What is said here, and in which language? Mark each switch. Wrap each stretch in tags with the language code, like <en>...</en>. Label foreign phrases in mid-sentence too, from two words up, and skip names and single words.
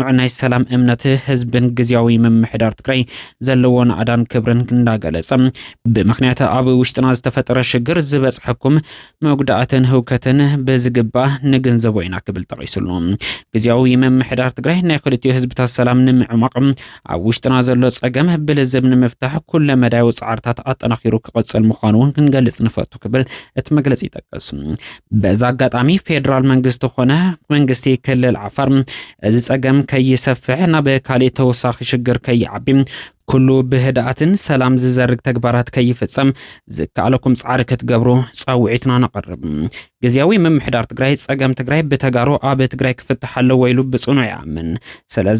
<ti>ናይ ሰላም እምነት ህዝብን ግዝያዊ ምምሕዳር ትግራይ ዘለዎን አዳን ክብርን እንዳገለጸ ብምክንያት ኣብ ውሽጥና ዝተፈጠረ ሽግር ዝበጽሐኩም መጉዳእትን ህውከትን በዝግባ ንግንዘቦ ኢና ክብል ጠቂሱሉ ግዝያዊ ምምሕዳር ትግራይ ናይ ክልቲኡ ህዝብታት ሰላም ንምዕማቅ ኣብ ውሽጥና ዘሎ ጸገም ብልዝብ ንምፍታሕ ኩለ መዳይ ጻዕርታት አጠናኺሩ ክቀጽል ምዃኑ ክንገልጽ ንፈቱ ክብል እቲ መግለጺ ይጠቅስ በዛ አጋጣሚ ፌደራል መንግስት ሆነ መንግስቲ ክልል ዓፋር እዚ ጸገም ከይሰፍሕ ናብ ካልእ ተወሳኺ ሽግር ከይዓቢ ኩሉ ብህዳአትን ሰላም ዝዘርግ ተግባራት ከይፍጸም ዝካለኩም ጻዕሪ ክትገብሩ ጻውዒትና ነቀርብ ግዝያዊ ምምሕዳር ትግራይ ጸገም ትግራይ በተጋሩ ኣብ ትግራይ ክፍትሕ ኣለዎ ኢሉ ብጽኑዕ ይኣምን ስለዚ</ti>